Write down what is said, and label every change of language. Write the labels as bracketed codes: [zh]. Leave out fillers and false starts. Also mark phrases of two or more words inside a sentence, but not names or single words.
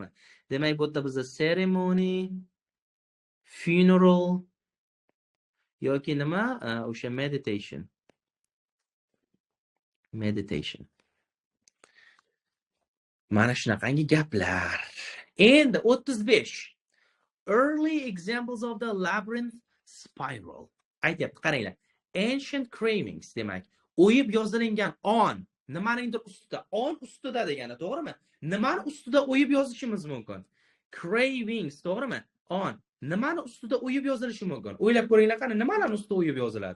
[uz] Demak, bu yerda bizda ceremony, funeral yoki nima? [en] O'sha meditation. Meditation. [uz] Mana shunaqangi gaplar. Endi 35. [en] Early examples of the labyrinth spiral. [uz] Aytyapti, qaranglar. [en] Ancient cravings [uz] demak, o'yib yozilingan on, nimaningdir ustida, on ustida degani, to'g'rimi? Nimani ustida o'yib yozishimiz mumkin? Cravings, to'g'rimi? On. Nimani ustida o'yib yozilishi mumkin? O'ylab ko'ringlar, qani nimalar ustida o'yib yoziladi?